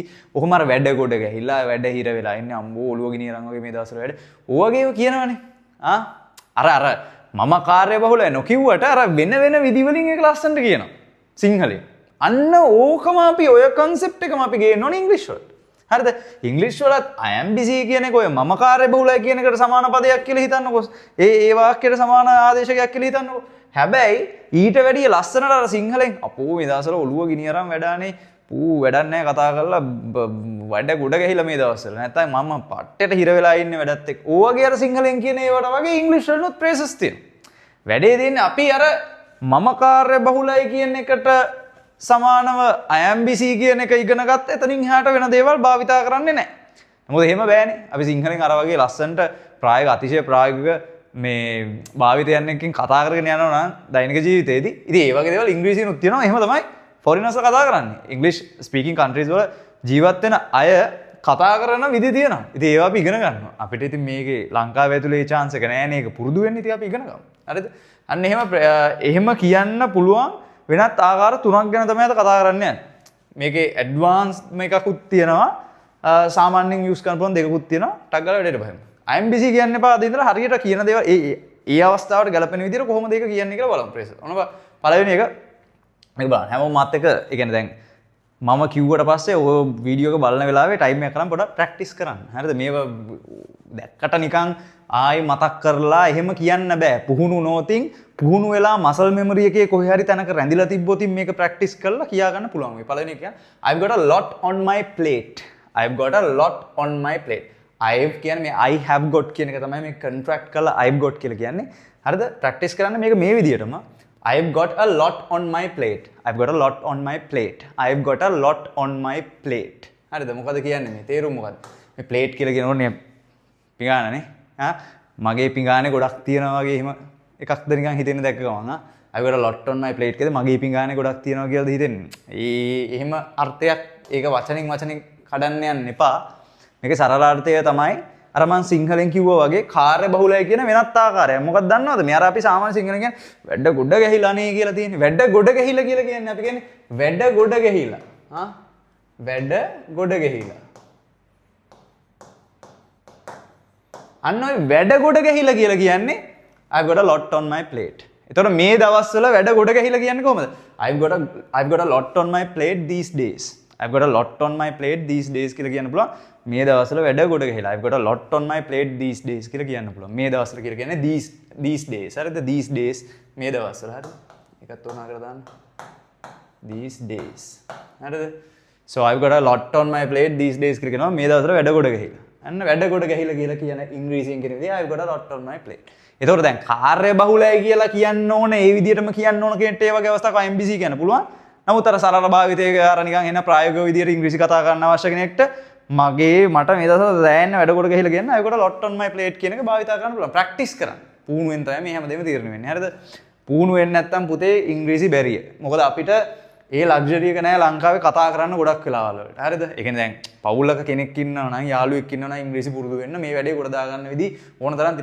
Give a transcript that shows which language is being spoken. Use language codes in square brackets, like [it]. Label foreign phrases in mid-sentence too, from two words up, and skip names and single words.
[si] ඔහොම අර වැඩ ගොඩ ගැහිලා වැඩ හිර වෙලා ඉන්නේ. අම්බෝ ඔළුව ගිනියරන් වගේ මේ දවස්වල වැඩ. ඕවගේව කියනවනේ. අර මම කාර්ය බහුලයි නොකියුවට අර වෙන විදි වලින් ඒක ලස්සනට කියනවා. සිංහලෙන්. අන්න ඕකම අපි ඔය concept එකම අපි ගේන්න ඕනේ ඉංග්‍රීසි වලට. හරිද? ඉංග්‍රීසි වලත් [en] I am busy [si] කියන එක ඔය මම කාර්ය බහුලයි කියන එකට සමාන පදයක් කියලා හිතන්නකෝ. ඒ වාක්‍යයට සමාන ආදේශයක් කියලා හිතන්නකෝ. හැබැයි ඊට වැඩිය ලස්සනට අර සිංහලෙන් අපෝ මේ දවස්වල ඔළුව ගිනියරන් වැඩානේ. වැඩක් නැහැ කතා කරලා වැඩ ගොඩ ගැහිලා මේ දවස්වල. නැත්නම් මම පට්ටේට හිර වෙලා ඉන්නේ වැඩත් එක්ක. ඕවගේ අර සිංහලෙන් කියන ඒවට වගේ ඉංග්‍රීසි වලනොත් ප්‍රේසස් තියෙනවා. වැඩේ දෙන්නේ අපි අර මම කාර්ය බහුලයි කියන එකට සමානව [en] I am busy [si] කියන එක ඉගෙන ගත්ත එතනින් එහාට වෙන දේවල් භාවිතා කරන්නේ නැහැ. මොකද එහෙම බෑනේ. අපි සිංහලෙන් අර වගේ ලස්සනට ප්‍රායෝගික අතිශය ප්‍රායෝගික මේ භාවිතයන් එක්කින් කතා කරගෙන යනවා නම් දෛනික ජීවිතේදී ඉතින් ඒ වගේ දේවල් ඉංග්‍රීසියෙනුත් තියෙනවා. එහෙම තමයි ෆොරිනර්ස් කතා කරන්නේ. ඉංග්‍රීසි [en] speaking countries [si] වල ජීවත් වෙන අය කතා කරන විදි තියෙනවා. ඉතින් ඒවා අපි ඉගෙන ගන්නවා. අපිට ඉතින් මේකේ ලංකාවේ ඇතුලේ chance එක නෑනේ. ඒක පුරුදු වෙන්න ඉතින් අපි ඉගෙන ගමු. හරිද? අන්න එහෙම කියන්න පුළුවන් වෙනත් ආකාර තුනක් ගැන තමයි අද කතා කරන්න යන්නේ. මේකේ ඇඩ්වාන්ස් එකකුත් තියෙනවා. සාමාන්‍යයෙන් යූස් කරන පුළුවන් දෙකකුත් තියෙනවා. ටක් ගාලා වැඩේට බහිමු. [en] I am busy [si] කියන්න එපා. අද ඉඳලා හරියට කියන දේවල් ඒ අවස්ථාවට ගැලපෙන විදිහට කොහොමද ඒක කියන්නේ කියලා බලමු ප්‍රේස. ඔන්න පළවෙනි එක මේක බලන්න. හැමෝම මාත් එක්ක ඒ කියන්නේ දැන් මම කිව්වට පස්සේ ඔය වීඩියෝ එක බලන වෙලාවේ ටයිම් එක කරන් පොඩක් ප්‍රැක්ටිස් කරන්න. හරිද? මේව දැක්කට නිකන් ආයි මතක් කරලා එහෙම කියන්න බෑ. පුහුණු නොතින් පුහුණු වෙලා [en] muscle memory [si] එකේ කොහේ හරි තැනක රැඳිලා තිබ්බොත් මේක ප්‍රැක්ටිස් කරලා කියා ගන්න පුළුවන්. මේ පළවෙනි එක කියන්නේ [en] I've got a lot on my plate. I've got a lot on my plate. [si] I've කියන්නේ මේ [en] I have got [si] කියන එක තමයි මේ contract කරලා [en] I've got [si] කියලා කියන්නේ. හරිද? ප්‍රැක්ටිස් කරන්න මේක මේ විදිහටම [en] I've got a lot on my plate. I've got a lot on my plate. I've got a lot on my plate. [si] හරිද? මොකද කියන්නේ මේ? තේරුම මොකද්ද? මේ plate කියලා කියනෝනේ පිඟානනේ. මගේ පිඟානේ ගොඩක් තියෙනවා වගේ එහෙම එකක්ද නිකන් හිතෙන්න දැක්ක ගමන් [en] I've got a lot on my plate [si] කියද මගේ පිඟානේ ගොඩක් තියෙනවා කියලාද හිතෙන්නේ. එහෙම අර්ථයක් ඒක වචනින් කඩන්න යන්න එපා. මේකේ සරල අර්ථය තමයි අර මං සිංහලෙන් කිව්වා වගේ කාර්ය බහුලයි කියන වෙනත් ආකාරයක්. මොකක්ද දන්නවද? මේ අර අපි සාමාන්‍ය සිංහලෙන් කියන්නේ වැඩ ගොඩ ගැහිලා නේ කියලා තියෙන්නේ. වැඩ ගොඩ ගැහිලා කියලා කියන්නේ අපි කියන්නේ වැඩ ගොඩ ගැහිලා. වැඩ ගොඩ ගැහිලා. අන්න ඔය වැඩ ගොඩ ගැහිලා කියලා කියන්නේ [en] I've got a lot on my plate. [si] එතකොට මේ දවස්වල වැඩ ගොඩ ගැහිලා කියන්නේ කොහමද? [en] I've got a lot on my plate these days. I've got a lot on my plate these days [si] කියලා කියන්න පුළුවන්. මේ දවස්වල වැඩ ගොඩ ගැහිලා [en] I've got a lot on my plate these days [si] කියලා කියන්න පුළුවන්. මේ දවස්වල කියලා කියන්නේ [en] these days. [si] හරිද? [en] These days [si] මේ දවස්වල හරිද? එකත් උනා කරලා දාන්න. [en] These days. හරිද? So I've got a lot on my plate these days [si] කියලා කියනවා මේ දවස්වල වැඩ ගොඩ ගැහිලා. අන්න වැඩ ගොඩ ගැහිලා කියලා කියන ඉංග්‍රීසියෙන් කියන විදිහ [en] I've got a lot on my plate. [si] එතකොට දැන් කාර්ය බහුලයි කියලා කියන්න ඕනේ ඒ විදිහටම කියන්න ඕන කෙනෙක්ට ඒ වගේ අවස්ථාවක IMBC කියන්න පුළුවන්. නමුත් අර සරල භාවිතයක අර නිකන් එන ප්‍රායෝගික විදිහට ඉංග්‍රීසි කතා කරන්න අවශ්‍ය කෙනෙක්ට මට මේ දවස්වල දැනෙන වැඩ කොට ගහලා කියන්න [en] I've got a lot on my plate [si] කියන එක භාවිත කරන්න පුළුවන්. ප්‍රැක්ටිස් කරන්න. පුහුණුවෙන් තමයි මේ හැමදේම තීරණය වෙන්නේ. හරිද? පුහුණු වෙන්නේ නැත්තම් පුතේ ඉංග්‍රීසි බැරිය. මොකද අපිට ඒ ලක්ෂරි එක නෑ ලංකාවේ කතා කරන්න ගොඩක් වෙලාවල් වලට. හරිද? ඒ කියන්නේ දැන් පවුලක කෙනෙක් ඉන්නවා නම් යාළුවෙක් ඉන්නවා නම් ඉංග්‍රීසි පුරුදු වෙන්න මේ වැඩේ කොට දාගන්න විදි ඕන තරම් තියෙනවා.